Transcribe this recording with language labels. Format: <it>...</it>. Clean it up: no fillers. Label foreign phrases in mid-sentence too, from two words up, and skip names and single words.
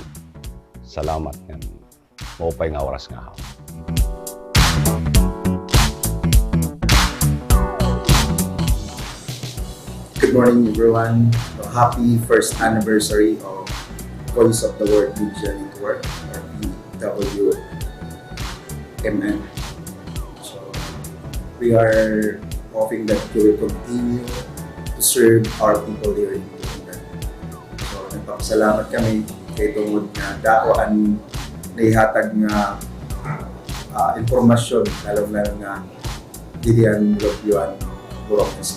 <war>Salamat ng maupay nga oras nga.</war> <en>Good morning, everyone. Happy first anniversary of Voice of the World Media Network, or VWMN. So, we are hoping that you will continue to serve our people here in Borongan.</en> <war>So, nagpapasalamat kami kay tungod na dakwaan na ihatag nga informasyon, lalo-lalo nga didiyan Lopyuan, Borongan City.</war>